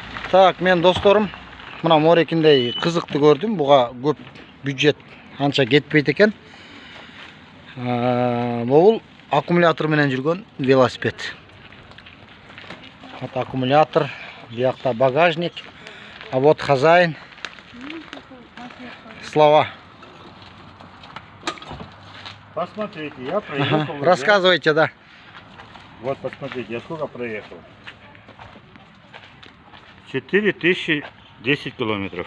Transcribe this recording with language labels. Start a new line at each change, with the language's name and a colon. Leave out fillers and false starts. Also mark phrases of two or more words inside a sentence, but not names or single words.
Kyrgyz: Так, мен досторым, мына морекиндей кызыкты көрдүм. Буга көп бюджет анча кетпейт экен. Бул аккумулятор менен жүргөн велосипед. Вот аккумулятор, биякта багажник.
Russian: А вот хозяин. Слова. Посмотрите, я проехал. Ага. Рассказывайте, да. Вот посмотрите, я сколько проехал. 4010 километров.